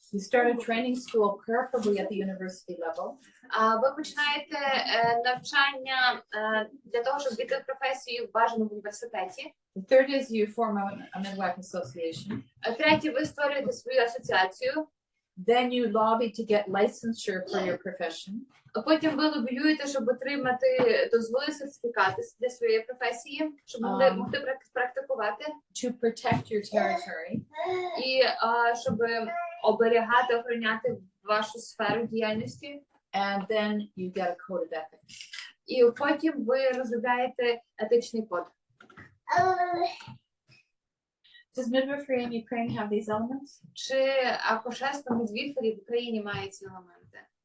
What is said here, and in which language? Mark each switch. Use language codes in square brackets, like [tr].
[en] You start a training school, preferably at the university level. [uk] Ви починаєте навчання для того, щоб війти в професію бажано в університеті. [en] The third is you form a midwife association. [uk] Третє, ви створюєте свою асоціацію. [en] Then you lobby to get licensure for your profession. [uk] Потім ви лобіюєте, щоб отримати дозволи, сертифікати для своєї професії, щоб могти практикувати. [en] To protect your territory. [uk] І щоб оберігати, охороняти вашу сферу діяльності. [en] And then you get a code of ethics. [uk] І потім ви розробляєте етичний код. [en] Does midwifery in Ukraine have these elements? [uk] Чи акушерство midwifery в Україні має ці елементи?